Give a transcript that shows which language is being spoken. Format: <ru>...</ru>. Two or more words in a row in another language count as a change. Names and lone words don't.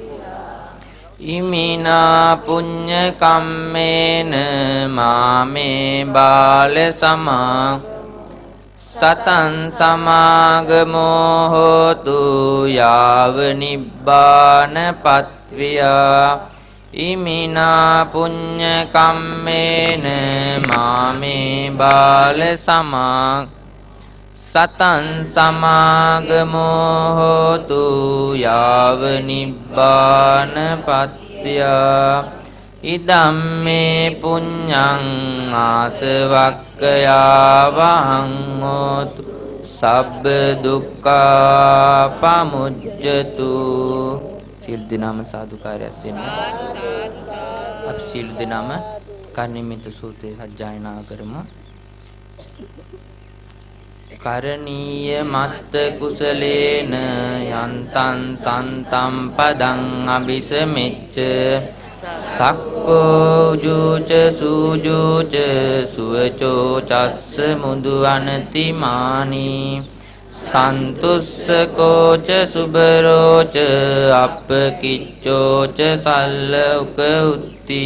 <pi>ඉමිනා පුඤ්ඤ කම්මේන මාමේ බාල සතං සමාගමෝ හෝතු යාව නිබ්බානපත්වියා ඉමිනා පුඤ්ඤ කම්මේන මාමේ බාල සමා සතං සමාගමෝ හෝතු යාව නිබ්බානපත්වියා ඉදම්මේ පුඤ්ඤං ආසවක්ඛයාවහං හෝතු සබ්බ දුක්ඛා පමුජ්ජතු.</pi> <si>සියලු දෙනාම සාදුකාරයක් දෙන්න. අපි සියලු දෙනාම කර්ණිමිත සූත්‍රය සජ්ජායනා කරමු.</si> <pi>කරණීය මත්ත කුසලේන යන්තං සන්තම් පදං අபிසමෙච්ච සක්කෝ ජූච සූජූච සුවචෝ චස්ස මුදු අනතිමානි සන්තුස්සකෝච සුබරෝච අප්පකිච්චෝච සල්ලුක උත්ති</pi>